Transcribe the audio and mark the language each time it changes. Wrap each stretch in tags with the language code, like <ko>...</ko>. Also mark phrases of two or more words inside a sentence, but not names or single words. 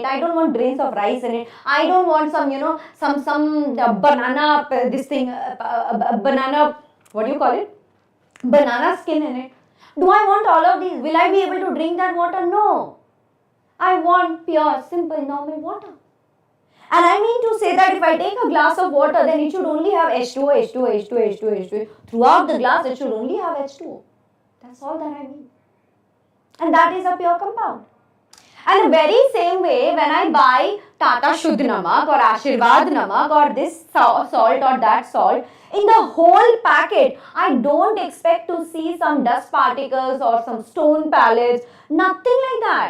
<en>I don't want grains of rice in it. I don't want some, some banana, banana, what do you call it? Banana skin in it. Do I want all of these? Will I be able to drink that water? No. I want pure, simple, normal water. And I mean to say that if I take a glass of water, then it should only have H2O, H2O, H2O, H2O, H2O. Throughout the glass, it should only have H2O. That's all that I mean. And that is a pure compound. And the very same way, when I buy Tata Shuddh Namak or Ashirvad Namak or this salt or that salt, in the whole packet, I don't expect to see some dust particles or some stone pellets, nothing like that.</en>